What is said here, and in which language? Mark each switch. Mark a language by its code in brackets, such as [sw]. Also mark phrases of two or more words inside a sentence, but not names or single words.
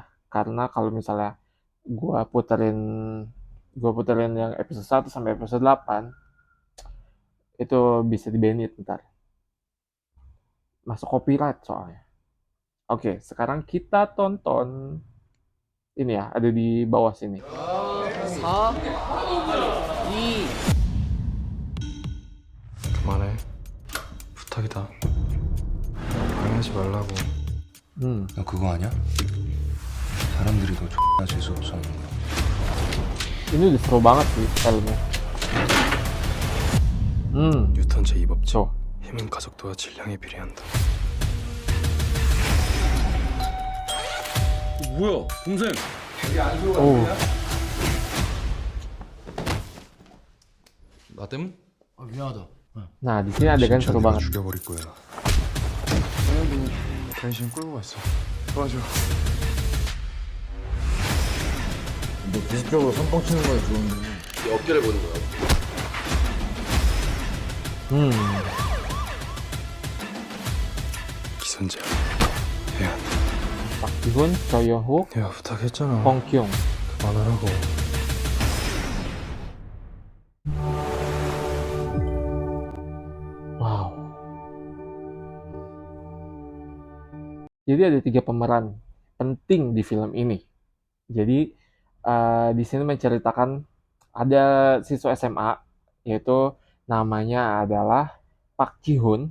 [id] Karena kalau misalnya gua puterin gua puterin yang episode 1 sampai episode 8 itu bisa di-banned ntar. Masuk copyright soalnya. Oke, sekarang kita tonton ini ya, ada di bawah sini. 4, 2, [ko] 그만해. 부탁이다. 방해하지 말라고. 너 그거 아냐? 사람들이 너 X나 재수없어 하는 거. [id] Ini udah seru banget sih filmnya. [ko] 뉴턴 제2법칙. [id] Tuh. [ko] 힘은 가속도와 질량에 비례한다. 뭐야, 동생? Oh. 나 때문? 아, 미안하다. [id] Nah, di sini adegan [ko] 진짜 [id] seru [ko] 내가 [id] banget. [ko] 죽여버릴 거야. 당신 끌고 갔어. 도와줘. 너 기습적으로 선빵 치는 거야, 좋은데. 어깨를 보는 거야. Hmm. 기선제압. 해야 한다. Pak Ji-hoon, Choi Yeon-wook, 내가 부탁했잖아. Hong Kyung. 그만하라고. Wow. [id] Jadi ada 3 pemeran penting di film ini. Jadi di sini menceritakan ada siswa SMA yaitu namanya adalah Pak Ji-hoon.